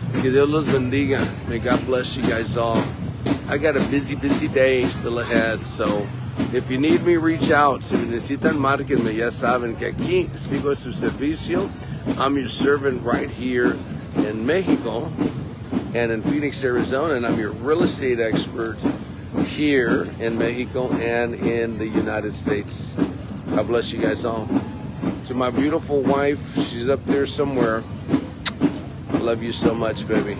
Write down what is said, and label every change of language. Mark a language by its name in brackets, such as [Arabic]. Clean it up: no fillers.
[Spanish] Que Dios los bendiga. [English] May God bless you guys all. I got a busy day still ahead, so if you need me, reach out. [Spanish] Si me necesitan, márquenme. Ya saben que aquí sigo a su servicio. [English] I'm your servant right here in Mexico and in Phoenix, Arizona, and I'm your real estate expert here in Mexico and in the United States. God bless you guys all. To my beautiful wife, she's up there somewhere. I love you so much, baby.